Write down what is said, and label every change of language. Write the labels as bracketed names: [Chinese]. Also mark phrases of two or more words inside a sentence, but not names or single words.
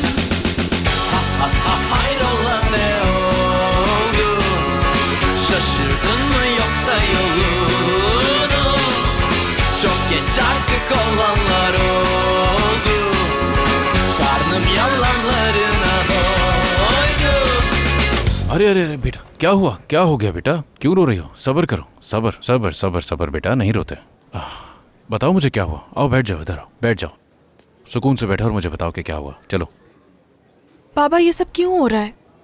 [Turkish] Ha ha ha, hayrola ne oldu? Şaşırdın mı yoksa yolunu? Çok geç artık olanlar oldu. Karnım yalanlarına doydu. [Hindi] अरे अरे अरे बेटा, क्या हुआ? क्या हो गया बेटा? क्यों रो रही हो? सब्र करो, सब्र सब्र सब्र सब्र बेटा, नहीं रोते। बताओ मुझे क्या हुआ। आओ बैठ जाओ, इधर आओ, बैठ जाओ। सुकून से बैठो और मुझे बताओ कि क्या हुआ। चलो। बाबा ये सब क्यों हो रहा है?